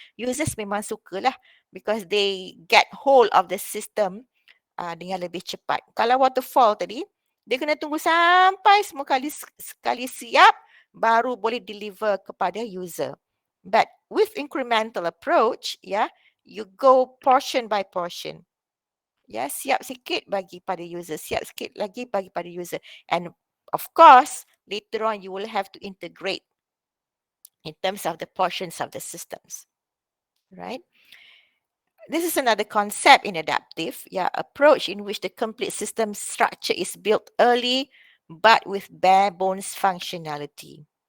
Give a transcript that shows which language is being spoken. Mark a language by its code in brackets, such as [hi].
[en] Users [ms] memang suka lah [en] because they get hold of the system [ms] dengan lebih cepat. Kalau waterfall tadi, dia kena tunggu sampai semua sekali siap baru boleh deliver kepada user. [en] But with incremental approach, you go portion by portion. [ms] Siap sikit bagi pada user, siap sikit lagi bagi pada user. [en] And of course, later on you will have to integrate in terms of the portions of the systems, right? This is another concept in adaptive, approach in which the complete system structure is built early, but with bare bones functionality.